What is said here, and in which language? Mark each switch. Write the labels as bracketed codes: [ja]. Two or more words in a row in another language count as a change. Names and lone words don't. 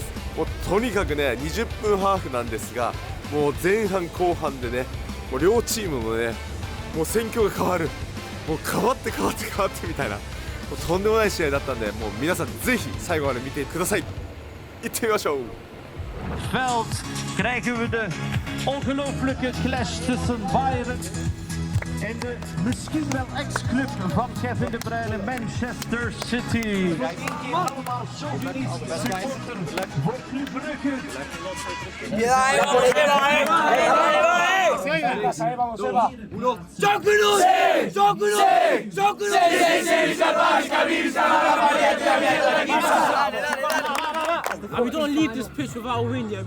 [ja] もうとにかくね20分ハーフなんですが、もう前半後半でね、もう両チームもね、もう戦況が変わる、もう変わってみたいな、とんでもない試合だったんで、もう皆さんぜひ最後まで見てください。行ってみましょう。 [nl] Veld krijgen we de ongelooflijke clash tussen Bayern en de misschien wel ex-club van Kevin De Bruyne, Manchester City. Allemaal Sovjetische supporter voor Club Brugge. [en] We don't leave this pitch without a win, yeah.